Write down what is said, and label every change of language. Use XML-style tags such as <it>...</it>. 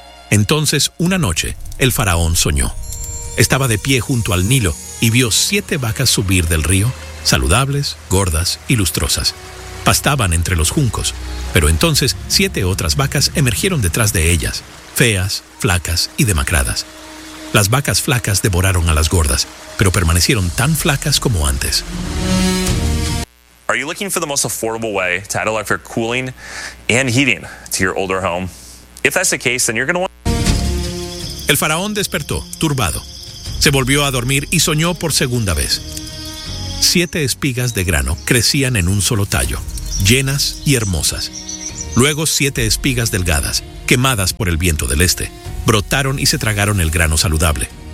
<es>Entonces, una noche, el faraón soñó. Estaba de pie junto al Nilo y vio 7 vacas subir del río, saludables, gordas y lustrosas. Pastaban entre los juncos, pero entonces 7 otras vacas emergieron detrás de ellas, feas, flacas y demacradas. Las vacas flacas devoraron a las gordas, pero permanecieron tan flacas como antes.</es> <en>Are you looking for the most affordable way to add electric cooling and heating to your older home? If that's the case, then you're going to want...</en> <es>El faraón despertó, turbado. Se volvió a dormir y soñó por segunda vez. 7 espigas de grano crecían en un solo tallo, llenas y hermosas. Luego 7 espigas delgadas, quemadas por el viento del este, brotaron y se tragaron el grano saludable.</es>